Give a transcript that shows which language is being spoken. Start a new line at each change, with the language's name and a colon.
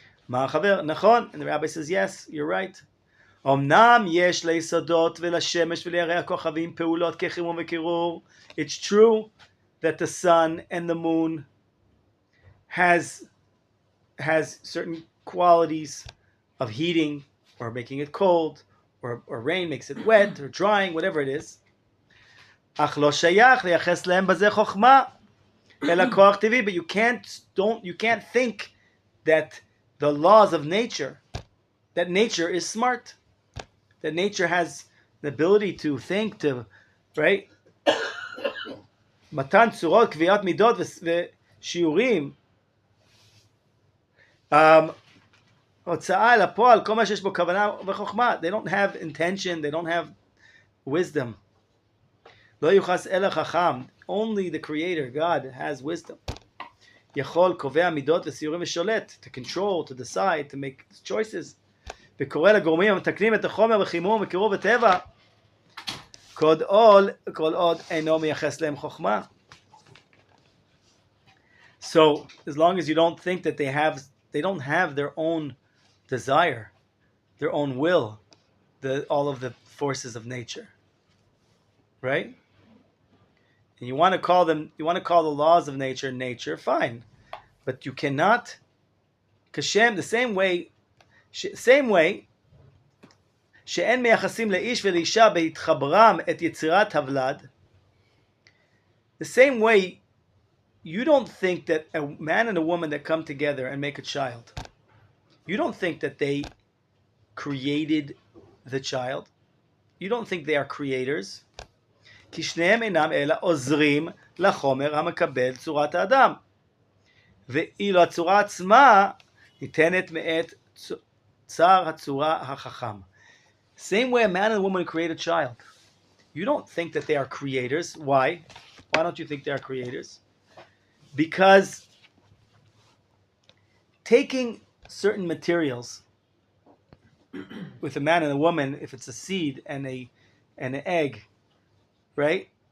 English: Nachon, and the rabbi says, yes, you're right.
Hebrew: אמנם יש ליסודות ולשמש ולירח הכוכבים פעולות כחימום וקירור.
English: It's true that the sun and the moon has certain qualities of heating or making it cold, or rain makes it wet or drying, whatever it is.
Hebrew: אך לא שייך לייחס להם בזה חוכמה אלא כוח טבעי.
English: But you can't think that the laws of nature, that nature is smart, that nature has the ability to think, right?
Hebrew: מתן צורות, קביעת מידות ושיעורים, הוצאה אל הפועל, כל מה שיש בו כוונה וחוכמה.
English: They don't have intention, they don't have wisdom.
Hebrew: לא יוחס אלא חכם.
English: Only the creator, God, has wisdom.
Hebrew: יכול, קובע מידות וסיורים ושולט,
English: to control, to decide, to make choices.
Hebrew: וקורא לגורמים המתקנים את החומר וחימום וקירור וטבע, כל עוד אינו מייחס להם חוכמה.
English: So, as long as you don't think that they don't have their own desire, their own will, all of the forces of nature, right? And you want to call the laws of nature, fine, but you cannot Kashem, the same way,
Hebrew: שאין מייחסים לאיש ולאישה בהתחברם את יצירת הוולד,
English: the same way, you don't think that a man and a woman that come together and make a child, you don't think that they created the child. You don't think they are creators.
Hebrew: כי שניהם אינם אלא עוזרים לחומר המקבל צורת האדם. ואילו הצורה עצמה ניתנת מאת צר הצורה החכם.
English: Same way a man and a woman create a child. You don't think that they are creators. Why? Why don't you think they are creators? Because taking certain materials with a man and a woman, if it's a seed and an egg, right?